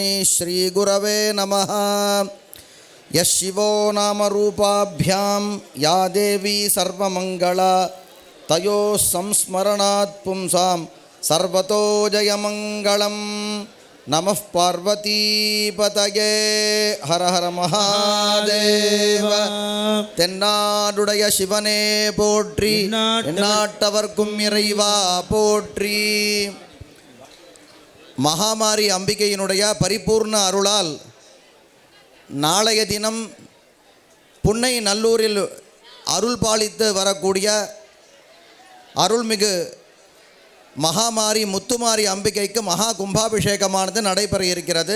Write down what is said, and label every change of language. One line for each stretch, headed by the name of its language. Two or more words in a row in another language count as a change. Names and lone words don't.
Sanskrit: श्रीगुरवे नमः यः शिवो नामरूपाभ्यां या देवी सर्वमङ्गला तयोः संस्मरणात् पुंसां सर्वतो जयमङ्गलं नमः पार्वतीपतये हर हर महादेव
Tamil: தென்னாடுடைய சிவனே போற்றி எந்நாட்டவர்க்கும் இறைவா போற்றி. மகாமாரி அம்பிகையினுடைய பரிபூர்ண அருளால் நாளைய தினம் புன்னை நல்லூரில் அருள் பாலித்து வரக்கூடிய அருள்மிகு மகாமாரி முத்துமாரி அம்பிகைக்கு மகா கும்பாபிஷேகமானது நடைபெற இருக்கிறது.